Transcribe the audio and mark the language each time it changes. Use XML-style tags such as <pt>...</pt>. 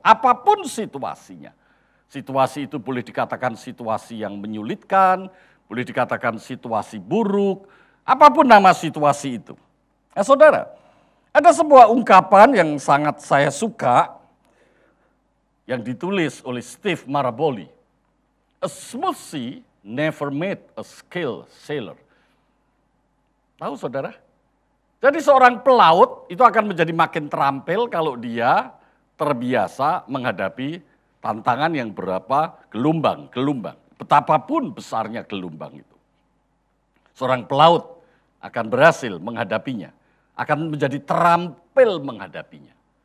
<id>Apapun situasinya. Situasi itu boleh dikatakan situasi yang menyulitkan, boleh dikatakan situasi buruk, apapun nama situasi itu. Nah, saudara, ada sebuah ungkapan yang sangat saya suka, yang ditulis oleh Steve Maraboli.</id> <en>A smooth sea never made a skilled sailor.</en> <id>Tahu saudara? Jadi seorang pelaut itu akan menjadi makin terampil kalau dia terbiasa menghadapi tantangan yang berapa gelombang. Betapapun besarnya gelombang itu. Seorang pelaut akan berhasil menghadapinya, akan menjadi terampil menghadapinya.</id>